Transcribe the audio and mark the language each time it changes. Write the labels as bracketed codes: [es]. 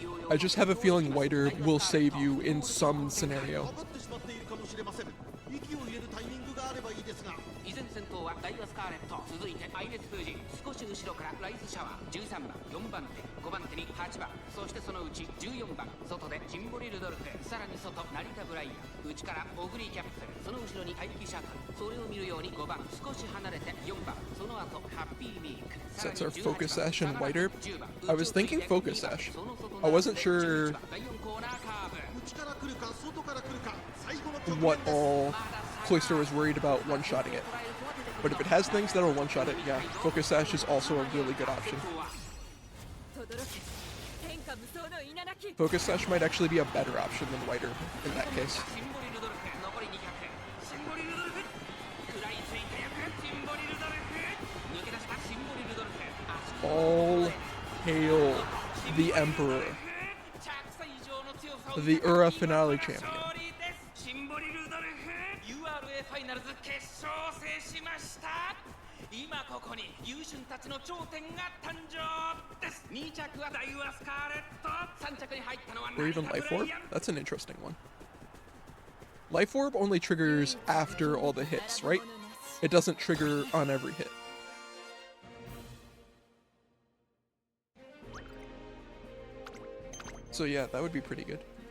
[en] I just have a feeling Whiter will save you in some scenario. [ja] 余ってしまっているかもしれません。息を入れるタイミングがあればいいですが。依然先頭はダイワスカーレット、続いてアイネス・フージ、少し後ろからライズシャワー13番4番手5番手に8番、そしてそのうち14番外でジンボリルドルフ、さらに外成田ブライアン、内からオグリーキャップ、その後ろに待機シャトル、それを見るように5番少し離れて4番、その後ハッピーミーク、 [en] Since our Focus Sash and Whiter, I was thinking Focus Sash. I wasn't sure [ja] 第4コーナーカーブ。内から来るか外から来るか。最後の局 [en] what [ja] 面です。 [en] all Cloyster was worried about one-shotting it. But if it has things that'll one-shot it, yeah, Focus Sash is also a really good option. [ja] 轟け天下無双の稲垣 [en] Focus Sash might actually be a better option than Whiter in that case. [ja] シンボリルドルフ残り200、シンボリルドルフ食らいついてやく、シンボリルドルフ抜け出したシンボリルドルフ、足 [en] All hail the Emperor, [ja] 着差以上の強さを [en] the Ura Finale champion. [ja] 勝利です。シンボリルドルフ URA ファイナルズ決勝を制しました。今ここに優秀たちの頂点が誕生です。 2着はダイワスカーレット、3着に入ったのは [en] Or even Life Orb? That's an interesting one. Life Orb only triggers after all the hits, right? It doesn't trigger on every hit. So yeah, that would be pretty good.